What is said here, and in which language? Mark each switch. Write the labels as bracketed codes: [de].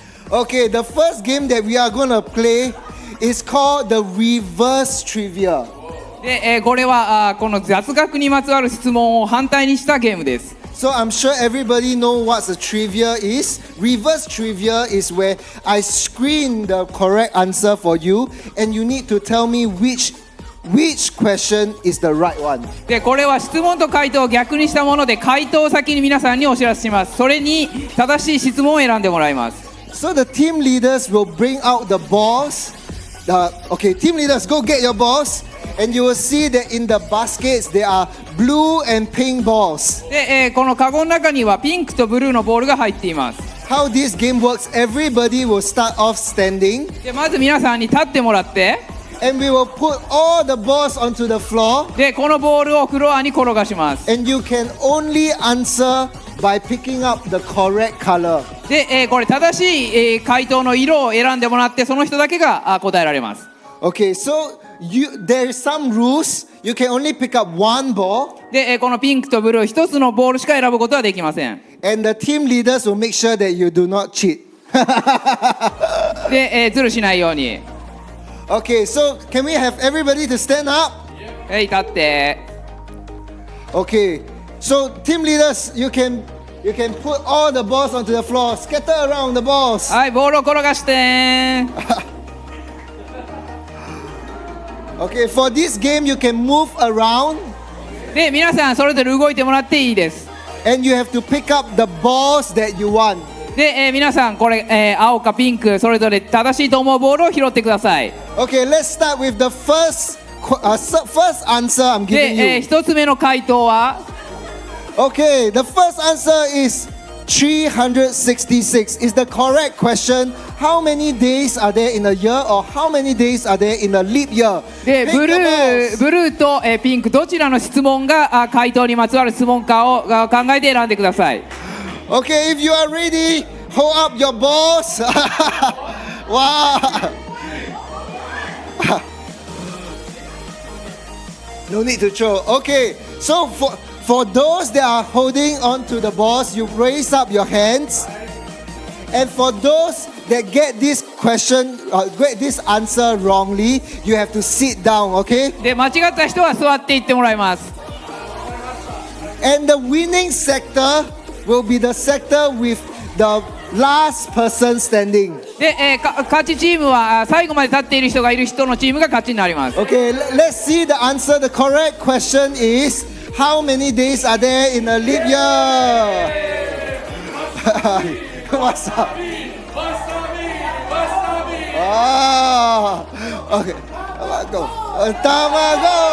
[en] Okay, the first game that we are going to play is called the reverse trivia. [ja] で、これはこの雑学にまつわる質問を反対にしたゲームです。 [en] So I'm sure everybody knows what the trivia is. Reverse trivia is where I screen the correct answer for you, and you need to tell me which question is the right one. [ja] で、これは質問と回答を逆にしたもので、回答を先に皆さんにお知らせします。それに正しい質問を選んでもらいます。 [en] So the team leaders will bring out the balls. Okay, team leaders, go get your balls. And you will see that in the baskets there are blue and pink balls. [ja] で、このカゴの中にはピンクとブルーのボールが入っています。 [en] How this game works, everybody will start off standing. [ja] で、まず皆さんに立ってもらって、 [en] And we will put all the balls onto the floor. [ja] で、このボールをフロアに転がします。 [en] And you can only answer by picking up the correct color. [ja] で、これ正しい、回答の色を選んでもらって、その人だけが答えられます。 [en] Okay, so there is some rules. You can only pick up one ball. [ja] で、このピンクとブルー一つのボールしか選ぶことはできません。 [en] And the team leaders will make sure that you do not cheat. [ja] で、ズルしないように。 [en] Okay, so can we have everybody to stand up? [ja] はい、立って。 [en] Okay, so team leaders, you can put all the balls onto the floor. Scatter around the balls. [ja] はい、ボールを転がして。 [en] Okay, for this game, you can move around. [ja] で皆さんそれぞれ動いてもらっていいです。 [en] And you have to pick up the balls that you want. [ja] で、皆さんこれ、青かピンクそれぞれ正しいと思うボールを拾ってください。 [en] Okay, let's start with the first answer I'm [ja] で、 [en] giving you. [ja] 一つ目の回答は [en] Okay, the first answer is 366. Is the correct question. How many days are there in a year, or how many days are there in a leap year? [ja] で [en] Pick [ja] ブ [en] your [ja] ル [en] balls. [ja] ーと、ピンクどちらの質問が回答にまつわる質問かを考えて選んでください。 [en] Okay, if you are ready, hold up your balls. Wow. No need to throw. Okay, so for those that are holding on to the balls, you raise up your hands. And for those that get this question, get this answer wrongly, you have to sit down, okay? [ja] で間違った人は座っていってもらいます。 [en] And the winning sector will be the sector with the last person standing. [ja] で、勝ちチームは最後まで立っている人がいる人のチームが勝ちになります。 [en] Okay, let's see the answer. The correct question is, how many days are there in a leap year? What's up? Ah, okay. Tamago.